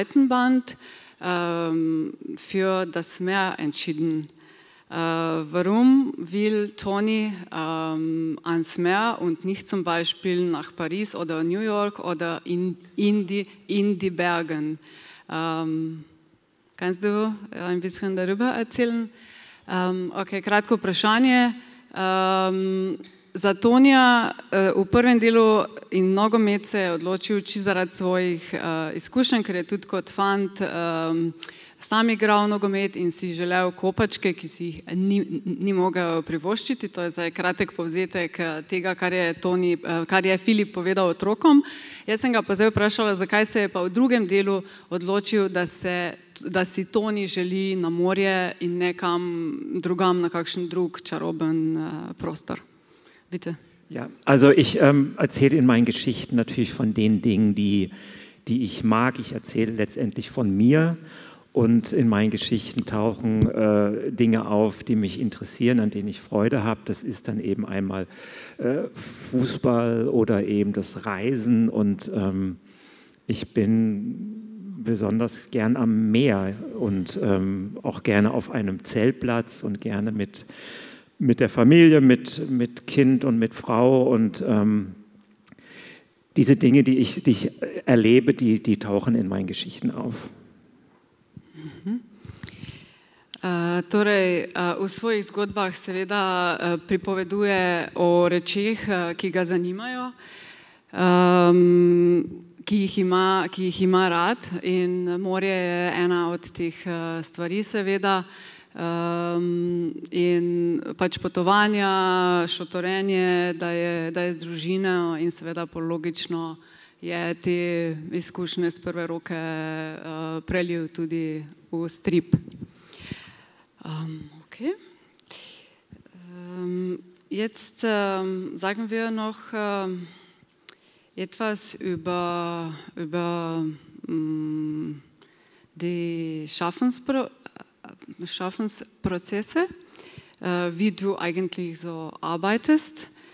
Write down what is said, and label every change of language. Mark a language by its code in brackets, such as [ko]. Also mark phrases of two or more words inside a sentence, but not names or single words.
[de] Band für das Meer entschieden? Warum will Toni ans Meer und nicht zum Beispiel nach Paris oder New York oder in die Bergen? Kannst du ein bisschen darüber erzählen? [sl] Okay, kratko vprašanje. Za Tonija v prvem delu in nogomet se je odločil čisto zaradi svojih izkušenj, ker je tudi kot fant sam igral nogomet in si želel kopačke, ki si jih ni mogel privoščiti. To je zdaj kratek povzetek tega, kar je Filip povedal otrokom. Jaz sem ga pa zdaj vprašala, zakaj se je pa v drugem delu odločil, da si Toni želi na morje in nekam drugam, na kakšen drug čaroben prostor. [de] Bitte. Ja, also ich erzähle in meinen Geschichten natürlich von den Dingen, die ich mag. Ich erzähle letztendlich von mir und in meinen Geschichten tauchen Dinge auf, die mich interessieren, an denen ich Freude habe. Das ist dann eben einmal Fußball oder eben das Reisen und ich bin besonders gern am Meer und auch gerne auf einem Zeltplatz und gerne mit der Familie, mit Kind und mit Frau und diese Dinge, die ich erlebe, die tauchen in meinen Geschichten auf. [sl] Torej, v svojih zgodbah seveda pripoveduje o rečeh, ki ga zanimajo, ki jih ima rad in morje je ena od teh stvari seveda. In pač potovanja, šotorenje, da je z družino in seveda logično je te izkušnje z prve roke prelil tudi v strip. [de] Okay. Jetzt sagen wir noch etwas über die Schaffensprozesse, wie du eigentlich so arbeitest.